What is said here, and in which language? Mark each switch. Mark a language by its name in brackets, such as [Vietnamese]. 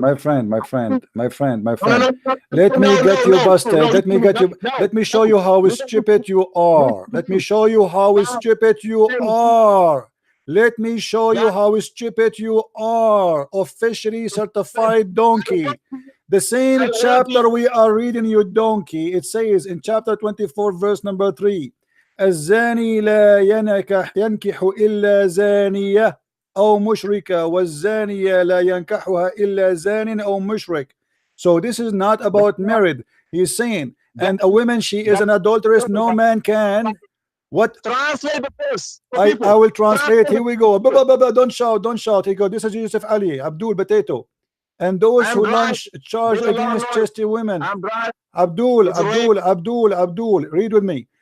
[English] my friend. Let me get you busted. Let me show you how stupid you are. Let me show you how stupid you are. Let me show you how stupid you are. Officially certified donkey. The same chapter we are reading, you donkey. It says in chapter 24, verse number 3, [Arabic] الزاني لا ينكح إلا زانية أو مشركة والزانية لا ينكحها إلا زان أو مشرك. [English] So this is not about married. He's saying, and a woman, she is an adulteress. No man can. What? Translate the verse. I will translate. Here we go. Don't shout. Here go. This is Yusuf Ali, Abdul Potato. And those who launch charge against chastity women. Abdul, read with me.